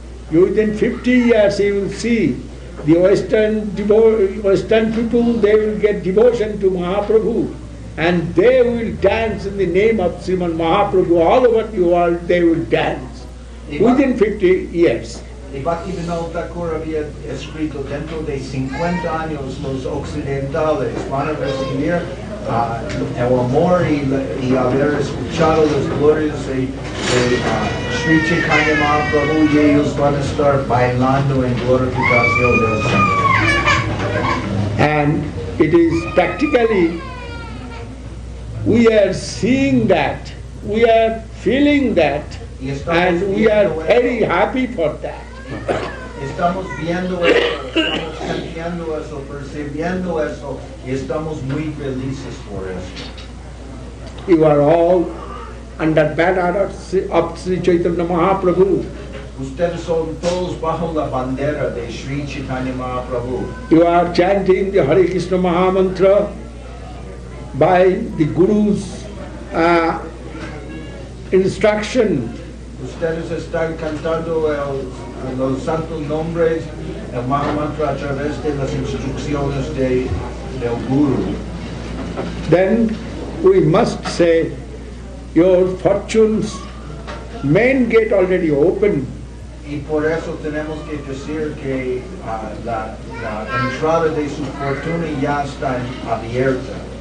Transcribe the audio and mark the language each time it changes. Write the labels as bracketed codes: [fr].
[en] Within 50 years you will see the Western people, they will get devotion to Mahaprabhu and they will dance in the name of Sriman Mahaprabhu. All over the world they will dance within 50 years. [es] Y Bhaktivinoda Thakur había escrito, dentro de 50 años los occidentales van a recibir el amor y haber escuchado las glorias de Sri Chaitanya Mahaprabhu, y ellos van a estar bailando en glorificación del Señor. [en] And it is practically, we are seeing that, we are feeling that, and we are very happy for that. [es] Estamos viendo eso, estamos sintiendo eso, percibiendo eso, y estamos muy felices por eso. [en] You are all under banner of Sri Chaitanya Mahaprabhu. [es] Ustedes son todos bajo la bandera de Sri Chaitanya Mahaprabhu. [en] You are chanting the Hare Krishna Mahamantra by the Guru's instruction. [es] Ustedes están cantando los santos nombres, el Mahamantra a través de las instrucciones del Guru. [en] Then we must say, your fortunes, main gate already open. [es] Y por eso tenemos que decir que la entrada de su fortuna ya está abierta.